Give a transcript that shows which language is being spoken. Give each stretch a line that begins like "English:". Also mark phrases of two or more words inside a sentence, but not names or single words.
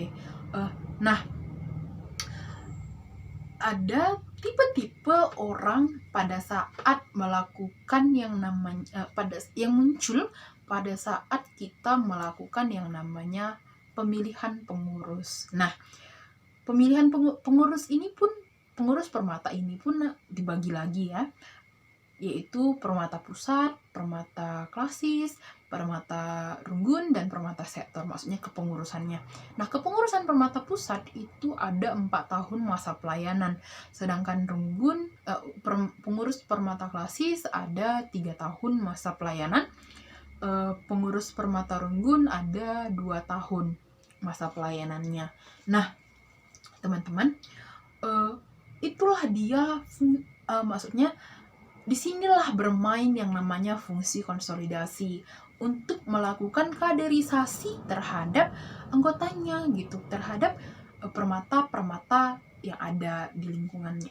Indonesian: Nah, ada tipe-tipe orang pada saat melakukan yang namanya yang muncul pada saat kita melakukan yang namanya pemilihan pengurus. Nah, pemilihan pengurus permata ini pun dibagi lagi ya, yaitu permata pusat, permata klasis, permata runggun, dan permata sektor, maksudnya kepengurusannya. Nah, kepengurusan permata pusat itu ada 4 tahun masa pelayanan, sedangkan runggun, pengurus permata klasis ada 3 tahun masa pelayanan, pengurus permata runggun ada 2 tahun masa pelayanannya. Nah, teman-teman, itulah dia maksudnya disinilah bermain yang namanya fungsi konsolidasi untuk melakukan kaderisasi terhadap anggotanya gitu, terhadap permata-permata yang ada di lingkungannya.